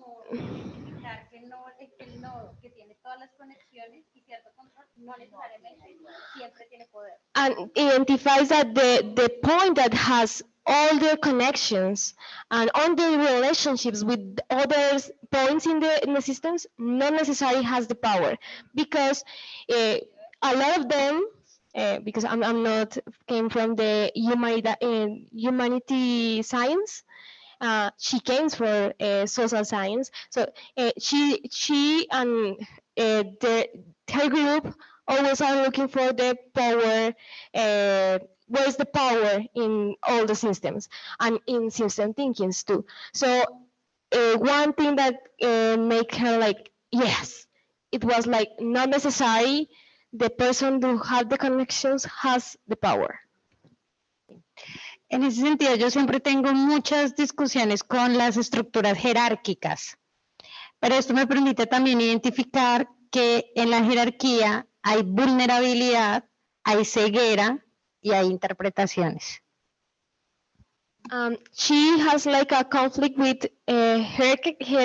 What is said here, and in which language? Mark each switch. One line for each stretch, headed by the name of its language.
Spanish: el nodo que tiene todas las conexiones y cierto control no necesariamente siempre tiene poder.
English: And identifies that the point that has all the connections and all the relationships with other points in the systems not necessarily has the power, because a lot of them, because I'm not came from the humanity science. She came for social science, so she and her group always are looking for the power. Where's the power in all the systems and in system thinkings too? So one thing that make her like, yes, it was like not necessary. The person who had the connections has the power.
Spanish: En ese sentido, yo siempre tengo muchas discusiones con las estructuras jerárquicas, pero esto me permite también identificar que en la jerarquía hay vulnerabilidad, hay ceguera y hay interpretaciones.
English: She has like a conflict with hierarchy.